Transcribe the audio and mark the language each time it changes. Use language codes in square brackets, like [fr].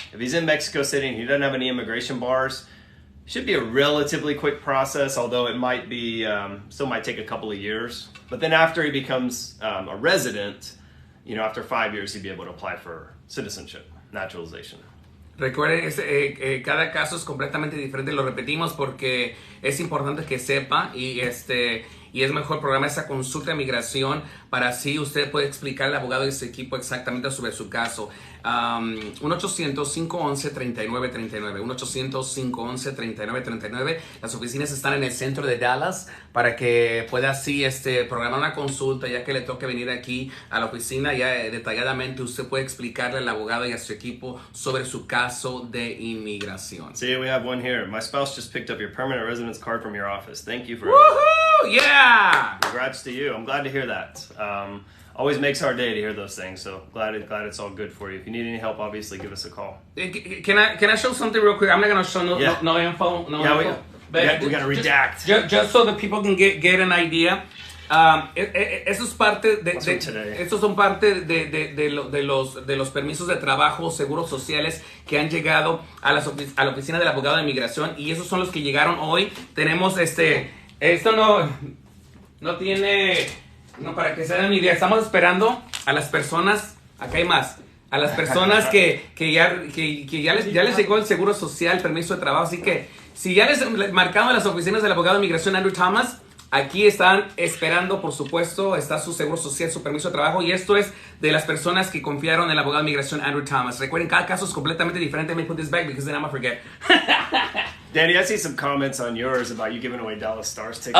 [en] If he's in Mexico City and he doesn't have any immigration bars, should be a relatively quick process, although it might be still might take a couple of years. But then after he becomes a resident, after 5 years, he'd be able to apply for citizenship, naturalization. [es] Recuerden, cada caso es completamente diferente, lo repetimos porque es importante que sepa y es mejor programar esa consulta de migración para así usted puede explicar al abogado y su equipo exactamente sobre su caso. 1-800-511-3939, 1-800-511-3939. Las oficinas están en el centro de Dallas para que pueda así programar una consulta, ya que le toque venir aquí a la oficina. Ya detalladamente usted puede explicarle al abogado y a su equipo sobre su caso de inmigración. [en] See, we have one here. My spouse just picked up your permanent residence card from your office. Thank you for Woohoo! Yeah! Congrats to you. I'm glad to hear that. Always makes our day to hear those things, so glad it's all good for you. If you need any help, obviously give us a call. Can I show something real quick? I'm not going to show no info. No info. We got to redact. Just so that people can get an idea. [es] Eso es parte estos son parte de los permisos de trabajo, seguros sociales que han llegado a la oficina del abogado de inmigración, y esos son los que llegaron hoy. Tenemos esto no tiene, para que se den una idea, estamos esperando a las personas, acá hay más, a las personas que ya les llegó el seguro social, el permiso de trabajo, así que si ya les marcaron las oficinas del abogado de inmigración Andrew Thomas, aquí están esperando, por supuesto, está su seguro social, su permiso de trabajo, y esto es de las personas que confiaron en el abogado de inmigración Andrew Thomas. Recuerden, cada caso es completamente diferente. [en] Let me put this back because then I'm gonna forget. Danny, I see some comments on yours about you giving away Dallas Stars tickets.